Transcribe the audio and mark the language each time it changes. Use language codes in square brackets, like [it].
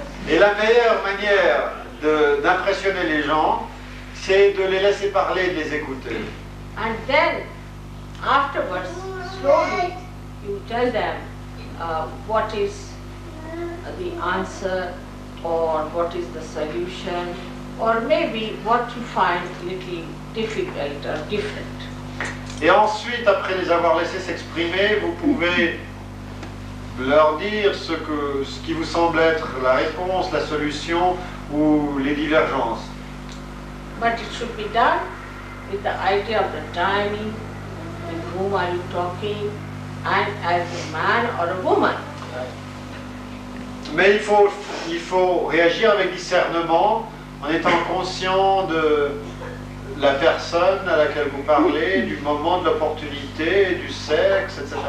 [fr] Et la meilleure manière d'impressionner les gens, c'est de les laisser parler et de les écouter. [en] And then, afterwards, slowly, you tell them what is the answer or what is the solution or maybe what you find little difficult or different. [fr] Et ensuite, après les avoir laissés s'exprimer, vous pouvez leur dire ce qui vous semble être la réponse, la solution ou les divergences. [en] But it should be done with the idea of the timing, with whom are you talking, and as a man or a woman. [fr] Mais il faut réagir avec discernement en étant conscient de la personne à laquelle vous parlez, du moment, de l'opportunité, du sexe, etc.